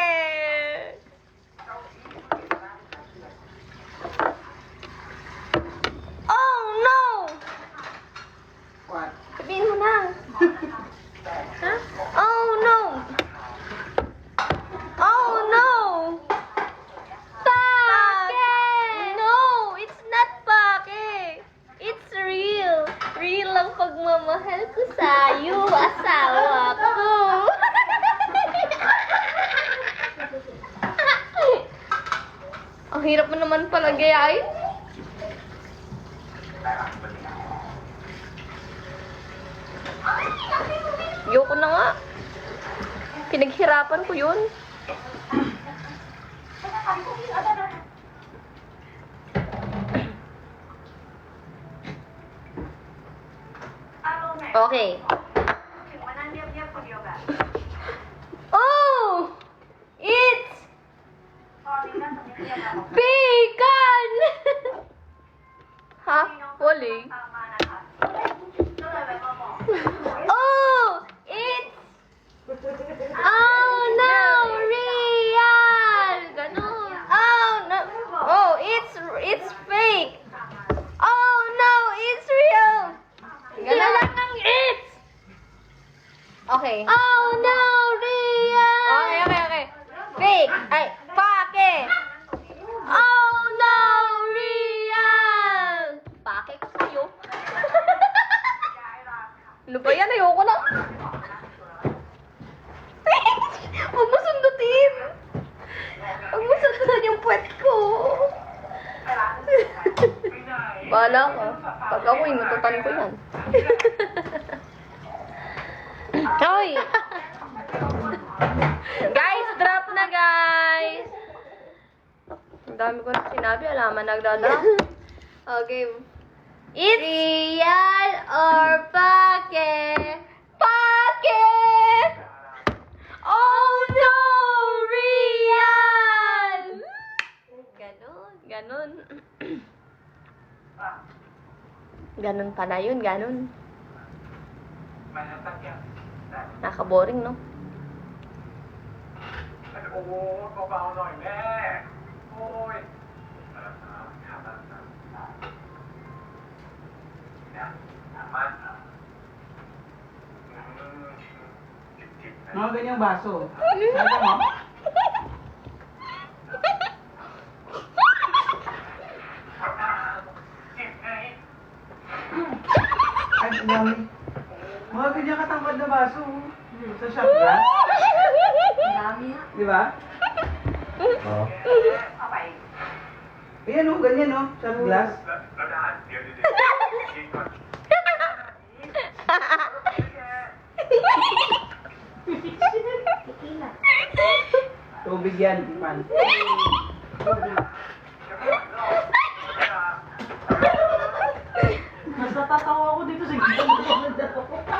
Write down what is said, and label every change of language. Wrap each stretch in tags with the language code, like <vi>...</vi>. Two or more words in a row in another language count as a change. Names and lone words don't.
<en>Oh no! What?</en> <tl>Sabihin mo na. Ha?</tl> <en>Oh no! Oh no! Pake! No! It's not pake! It's real!</en> <tl>Real ang pagmamahal ko sa'yo, asawa ko! Ang hirap mo naman pala gayahin. Yoko na nga. Pinaghirapan ko yun.</tl> <en>Okay. Oh! It's vegan!</en> <tl>Ha? Wali? Oh!</tl> <en>It's oh no! Real! Ganun. Oh no! Oh, it's fake! Oh no! It's real!</en> <tl>Ganun lang ang it's!</tl> <en>Okay. Oh no! Real! Okay. Fake! Ay, pake! Oh no!</en> <tl>Real! Pake ko sa'yo. Ano ba yan? Ayoko na. Huwag mo sundutin. Huwag mo sundutin yung puwet ko. Bahala ka. Pag ako, inututan ko yan. Hoy! Guys, drop na guys! Ang dami ko na sinabi, alaman nagdadrop.</tl> <en>Okay. It's real or pake? Pake! Oh no!</en> <tl>Real! Ganon. Ganon pala yun, ganon. Nakaboring, no?</tl> <th>โอ้โหเบาๆหน่อยแม่ โอ้ยครับเนี่ยมาจิบๆนะ</th> <tl>Mga ganyang baso. Ano mo? Ay, ang dami. Mga ganyan katangkad na baso. Sa</tl> <en>shot glass.</en> <tl>Dami nga. Di ba? Ayan o, ganyan o.</tl> <en>Shot glass.</en> <th>แล้วดานเดี๋ยวกินก่อน</th> <tl>Tequila. Tubig yan, man. Mas natatawa ako dito sa gitna ng dalawa.</tl>